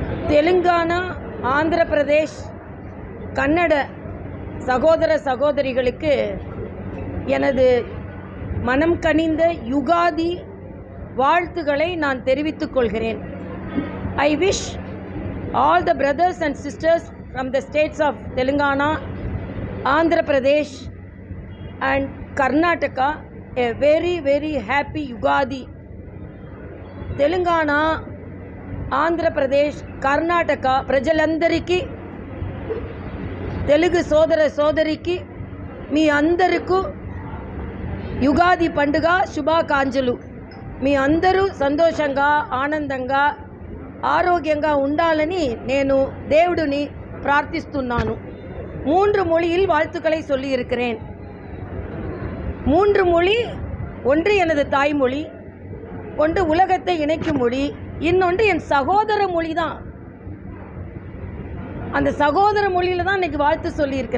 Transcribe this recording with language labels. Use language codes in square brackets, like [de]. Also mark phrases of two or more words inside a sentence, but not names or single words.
[ta] தெலுங்கானா, ஆந்திர பிரதேஷ், கன்னட சகோதர சகோதரிகளுக்கு எனது மனம் கனிந்த யுகாதி வாழ்த்துக்களை நான் தெரிவித்துக் கொள்கிறேன். [en] I wish all the brothers and sisters from the states of Telangana, Andhra Pradesh and Karnataka a very very happy Yugadi. [te] Telangana, Andhra Pradesh, Karnataka ప్రజలందరికీ, తెలుగు సోదర సోదరికి మీ అందరికీ యుగాది పండుగ శుభాకాంక్షలు. మీ అందరూ సంతోషంగా ఆనందంగా ఆరోగ్యంగా ఉండాలని నేను దేవుడిని ప్రార్థిస్తున్నాను. [ta] 3 மொழியில் வாழ்த்துக்களை சொல்லியிருக்கிறேன். 3 மொழி, ஒன்று எனது தாய்மொழி, ஒன்று உலகத்தை இணைக்கும் மொழி, இன்னொன்று என் சகோதர மொழி தான். அந்த சகோதர மொழியில் தான் இன்றைக்கி வாழ்த்து சொல்லியிருக்கிறேன்.